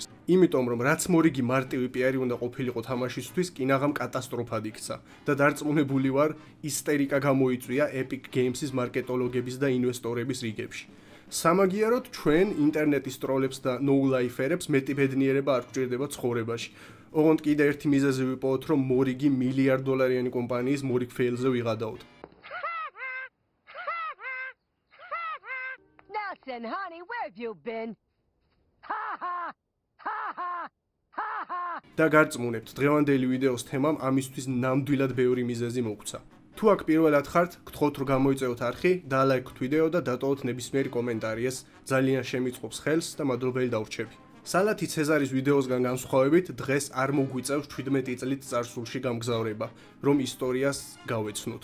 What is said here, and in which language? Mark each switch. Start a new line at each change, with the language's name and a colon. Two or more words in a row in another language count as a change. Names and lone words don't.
Georgian: იმიტომ რომ რაც მორიგი მარტივი PR-ი უნდა ყოფილიყო თამაშისთვის, კინაღამ კატასტროფად იქცა და დარწმუნებული ვარ, ისტერიკა გამოიწვია Epic Games-ის მარკეტოლოგების და ინვესტორების რიგებში. სამაგიეროდ ჩვენ ინტერნეტის ტროლებს და no-liferებს მეტი ბედნიერება არ გვჭირდება ცხოვრებაში. ოღონდ კიდე ერთი მიზეზი ვიპოვოთ, რომ მორიგი $1,000,000,000 კომპანიის მორიგ ფეილზე ვიღადაოთ.
English: Nelson, honey, where have you been? Ha ha ha ha ha ha.
Georgian: და გარწმუნებთ, დღევანდელი ვიდეოს თემამ ამისთვის ნამდვილად ბევრი მიზეზი მოგცა. თუ აქ პირველად ხართ, გთხოვთ რომ გამოიწევოთ არხი, დაალაიქოთ ვიდეო და დატოვოთ ნებისმიერი კომენტარი, ეს ძალიან შემიწყობს ხელს და მადლობელი დავრჩები. სალათი ცეზარის ვიდეოსგან განსხვავებით, დღეს არ მოგვიწევს 17 წლით წარსულში გამგზავრება, რომ ისტორიას გავეცნოთ.